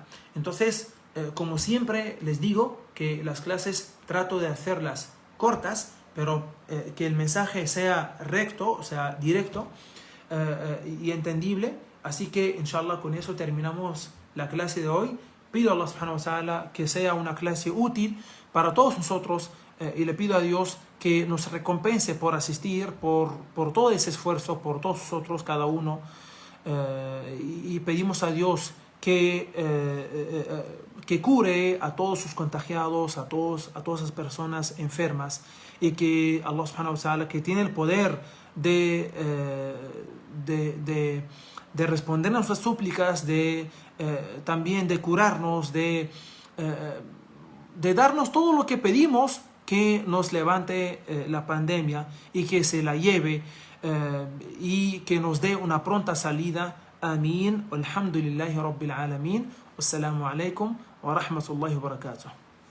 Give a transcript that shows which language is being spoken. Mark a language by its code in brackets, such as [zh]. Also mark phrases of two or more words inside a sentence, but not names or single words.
[es] Entonces, como siempre les digo, que las clases trato de hacerlas cortas, pero que el mensaje sea recto, o sea, directo y entendible. Así que, inshallah, con eso terminamos la clase de hoy. Pido a [ar] الله سبحانه وتعالى [es] que sea una clase útil para todos nosotros y le pido a Dios que nos recompense por asistir, por todo ese esfuerzo, por todos nosotros, cada uno. Y pedimos a Dios que cure a todos sus contagiados, a todas las personas enfermas, y que [ar] الله سبحانه وتعالى, [es] que tiene el poder de responder a nuestras súplicas, también de curarnos, de darnos todo lo que pedimos, que nos levante la pandemia y que se la lleve y que nos dé una pronta salida. Amén. [ar] الحمد لله رب العالمين. والسلام عليكم ورحمة الله وبركاته.